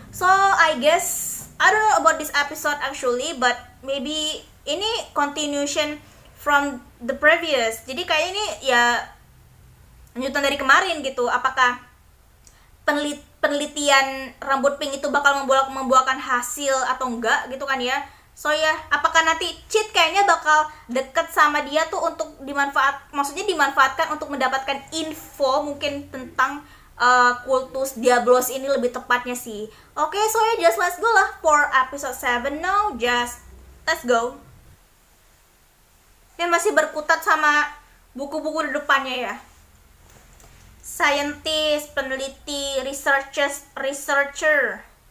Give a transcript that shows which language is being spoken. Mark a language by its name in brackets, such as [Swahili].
[English] So I guess I don't know about this episode actually, but maybe ini continuation from the previous. [Indonesian] Jadi kayak ini ya lanjutan dari kemarin gitu. Apakah penelitian rambut pink itu bakal membuahkan hasil atau enggak gitu kan ya. So ya, apakah nanti Cid kayaknya bakal deket sama dia tuh untuk dimanfaatkan untuk mendapatkan info mungkin tentang kultus Diablos ini lebih tepatnya sih. [English] Oke, so ya just let's go lah for episode 7 now. Just let's go. [Indonesian] Dia masih berkutat sama buku-buku di depannya ya. [English] Scientist, peneliti, researcher.